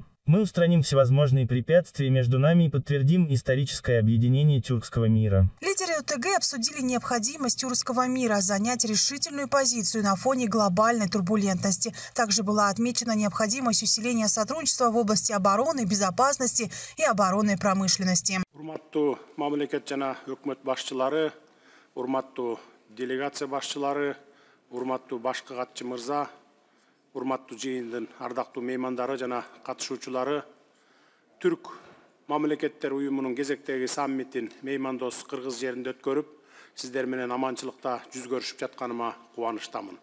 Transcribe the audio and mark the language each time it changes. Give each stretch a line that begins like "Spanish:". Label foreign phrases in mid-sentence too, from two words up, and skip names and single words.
Russian: Мы устраним всевозможные препятствия между нами и подтвердим историческое объединение тюркского мира. Лидеры ОТГ обсудили необходимость тюркского мира занять решительную позицию на фоне глобальной турбулентности. Также была отмечена необходимость усиления сотрудничества в области обороны, безопасности и оборонной промышленности.
Kyrgyz: Урматтуу мамлекет жана өкмөт башчылары, урматтуу делегация башчылары, урматтуу башкы катчы мырза, урматтуу жыйындын ардактуу меймандары жана катышуучулары, Түрк мамлекеттер уюмунун кезектеги саммитин меймандос Кыргыз жеринде өткөрүп, сиздер менен аманчылыкта жүз көрүшүп жатканыма кубанычтамын.